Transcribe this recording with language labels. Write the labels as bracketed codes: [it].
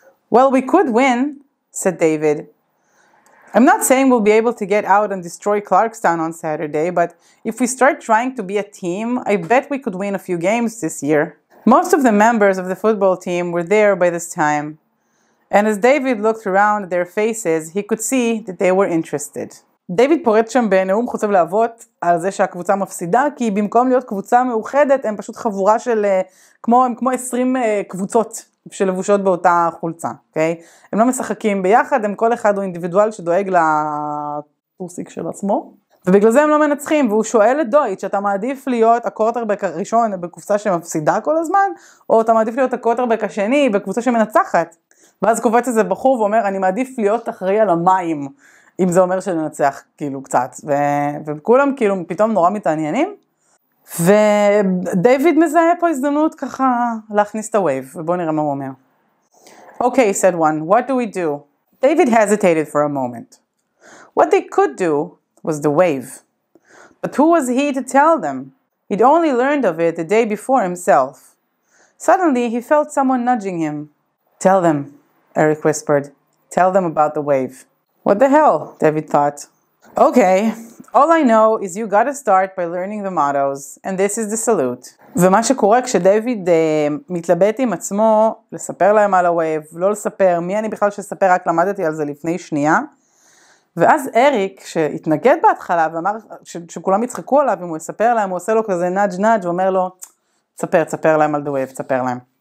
[en] Well, we could win, said David. I'm not saying we'll be able to get out and destroy Clarkstown on Saturday, but if we start trying to be a team, I bet we could win a few games this year. Most of the members of the football team were there by this time, and as David looked around at their faces, he could see that they were interested. [he] דיוויד פורט שם בנאום חוצב להבות על זה שהקבוצה מפסידה, כי במקום להיות קבוצה מאוחדת, הם פשוט חבורה של, כמו 20 קבוצות שלבושות באותה חולצה, אוקיי? הם לא משחקים ביחד, הם כל אחד הוא אינדיבידואל שדואג לטוסיק של עצמו, ובגלל זה הם לא מנצחים, והוא שואל את דויטש, אתה מעדיף להיות הקורטרבק הראשון בקבוצה שמפסידה כל הזמן, או אתה מעדיף להיות הקורטרבק השני בקבוצה שמנצחת? ואז קופץ איזה בחור ואומר, אני מעדיף להיות אחראי על המים, אם זה אומר שננצח כאילו קצת, וכולם כאילו פתאום נורא מתעניינים, ודייוויד מזהה פה הזדמנות ככה להכניס את הווייב, ובואו נראה מה הוא אומר. [en] Okay, said one, what do we do? David hesitated for a moment. What they could do was the wave. But who was he to tell them? He'd only learned of it the day before himself. Suddenly he felt someone nudging him. Tell them, Eric whispered. Tell them about the wave. What the hell, David thought. Okay, all I know is you gotta start by learning the mottos, and this is the salute. [he] ומה שקורה כשדייוויד מתלבט עם עצמו, לספר להם על הווייב, לא לספר, מי אני בכלל שספר, רק למדתי על זה לפני שנייה, ואז אריק, שהתנגד בהתחלה, ואמר שכולם יצחקו עליו, אם הוא יספר להם, הוא עושה לו כזה נאג' ואומר לו, תספר להם על the wave, תספר להם.